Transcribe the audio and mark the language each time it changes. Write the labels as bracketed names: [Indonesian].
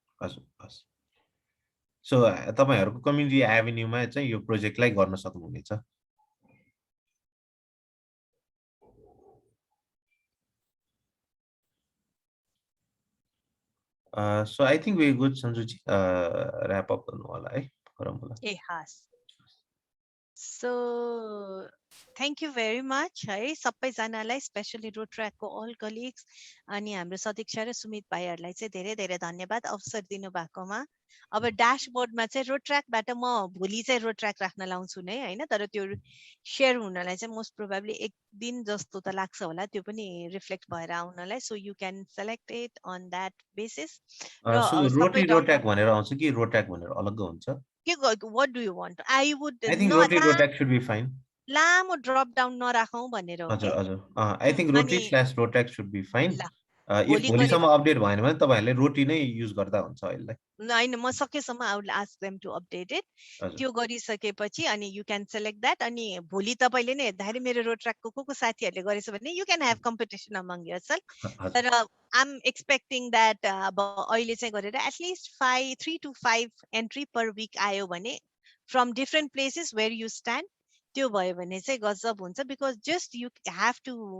[Nepali] हजुर हस् सो तपाईहरुको कम्युनिटी एभेन्यूमा चाहिँ यो प्रोजेक्टलाई गर्न सक्नुहुनेछ [English] so I think we're good [Nepali] Sanjuji wrap up गर्नु होला है गरौँ होला [English] ए हस् So, thank you very much. [Nepali] है सबैजनालाई स्पेशली रोड ट्र्याकको अल कलिग्स अनि हाम्रो सदीक्षा र सुमित भाइहरुलाई चाहिँ धेरै धेरै धन्यवाद अवसर दिनु भएकोमा अब ड्याशबोर्डमा चाहिँ रोड ट्र्याकबाट म भोलि चाहिँ रोड ट्र्याक राख्न लाउँछु नै हैन तर त्यो शेयर हुनलाई चाहिँ मोस्ट प्रोबेबली एक दिन जस्तो त लाग्छ होला त्यो पनि रिफ्लेक्ट भएर आउनलाई [English] so you can select it on that basis [Nepali] so rotary road track भनेर आउँछ कि रोड ट्र्याक भनेर अलग हुन्छ [English] what do you want? I think rotary road track should be fine. [Nepali] लामो ड्रप डाउन नराखौं भनेर हो [English] हजुर हजुर I think rotary/road track should be fine. [Nepali] If भोलिसम्म अपडेट भएन भने तपाईहरुले रोटी नै युज गर्दा हुन्छ अहिले हैन म सकेसम्म [English] I will ask them to update it. [Nepali] त्यो गरिसकेपछि अनि [English] you can select that [Nepali] अनि भोलि तपाईले नै हेर्दाखेरि मेरो रोड ट्र्याकको को साथीहरुले गरेछ भने [English] you can have competition among yourself. तर I'm expecting that [Nepali] अब अहिले चाहिँ गरेर [English] at least 3 to 5 entry per week [Nepali] आयो भने [English] from different places where you stand [Nepali] त्यो भयो भने चाहिँ गजब हुन्छ [English] because just you have to